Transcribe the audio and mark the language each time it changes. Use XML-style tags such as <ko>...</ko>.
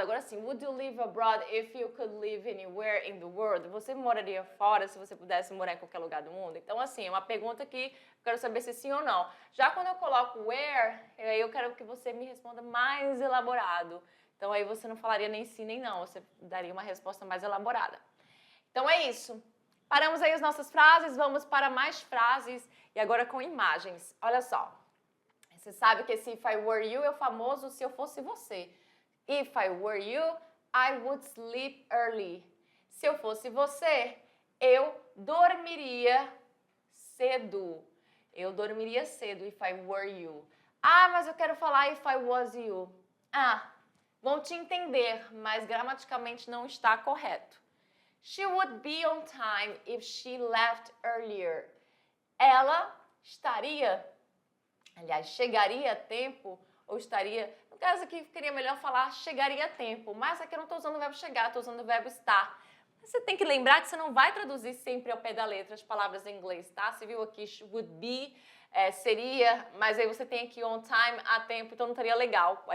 <pt>Agora sim,</pt> <en>would you live abroad if you could live anywhere in the world?</en> <pt>Você moraria fora se você pudesse morar em qualquer lugar do mundo? Então, assim, é uma pergunta que eu quero saber se sim ou não. Já quando eu coloco where, aí eu quero que você me responda mais elaborado. Então, aí você não falaria nem sim nem não, você daria uma resposta mais elaborada. Então, é isso. Paramos aí as nossas frases, vamos para mais frases e agora com imagens. Olha só. Você sabe que esse</pt> <en>if I were you</en> <pt>é o famoso se eu fosse você.</pt> <en>If I were you, I would sleep early.</en> <pt>Se eu fosse você, eu dormiria cedo. Eu dormiria cedo,</pt> <en>if I were you.</en> <pt>Ah, mas eu quero falar</pt> <en>if I was you.</en> <pt>Ah, vão te entender, mas gramaticalmente não está correto.</pt> <en>She would be on time if she left earlier.</en> <pt>Ela estaria Aliás, chegaria a tempo ou estaria... No caso aqui, ficaria melhor falar chegaria a tempo, mas aqui eu não estou usando o verbo chegar, estou usando o verbo estar. Você tem que lembrar que você não vai traduzir sempre ao pé da letra as palavras em inglês, tá? Você viu aqui would be, seria, mas aí você tem aqui on time, a tempo, então não estaria legal.</pt>